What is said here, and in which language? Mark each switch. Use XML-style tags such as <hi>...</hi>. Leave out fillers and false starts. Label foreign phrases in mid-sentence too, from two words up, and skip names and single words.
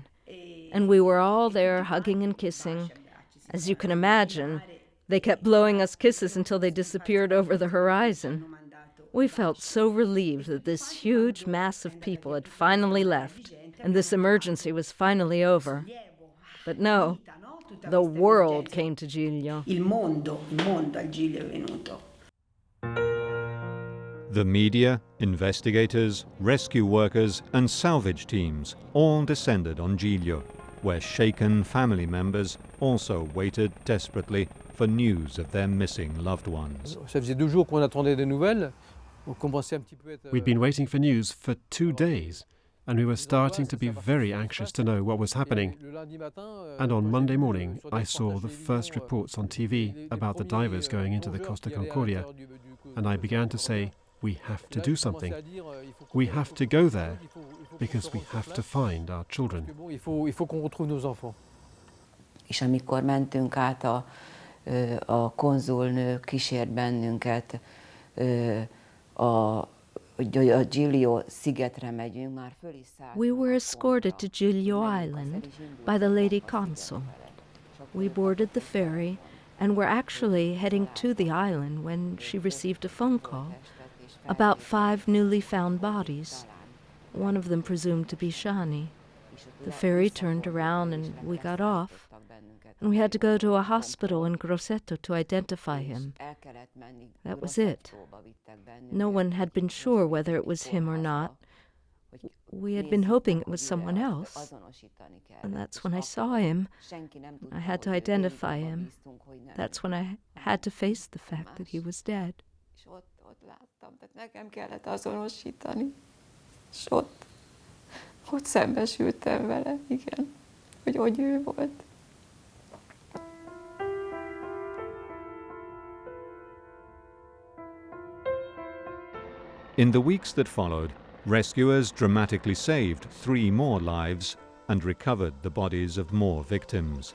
<en>And we were all there hugging and kissing. As you can imagine, they kept blowing us kisses until they disappeared over the horizon. We felt so relieved that this huge mass of people had finally left, and this emergency was finally over. But no, the world came to Giglio.</en> <it>Il mondo al Giglio è venuto.</it> <en>The media, investigators, rescue workers and salvage teams all descended on Giglio, where shaken family members also waited desperately for news of their missing loved ones. We'd been waiting for news for 2 days, and we were starting to be very anxious to know what was happening. And on Monday morning, I saw the first reports on TV about the divers going into the Costa Concordia, and I began to say, we have to do something. We have to go there, because we have to find our children.</en> <hu>És amikor mentünk át, a konzulnő kísért bennünket, a Giglio szigetre megyünk, már föl is szállt.</hu> <en>We were escorted to Giglio Island by the lady consul. We boarded the ferry and were actually heading to the island when she received a phone call about 5 newly found bodies, one of them presumed to be Shani. The ferry turned around and we got off, and we had to go to a hospital in Grosseto to identify him. That was it. No one had been sure whether it was him or not. We had been hoping it was someone else, and that's when I saw him. I had to identify him. That's when I had to face the fact that he was dead.</en> <hu>Ott láttam, tehát nekem kellett azonosítani. És ott szembesültem vele, igen, hogy ő volt.</hu> <en>In the weeks that followed, rescuers dramatically saved 3 more lives and recovered the bodies of more victims.</en>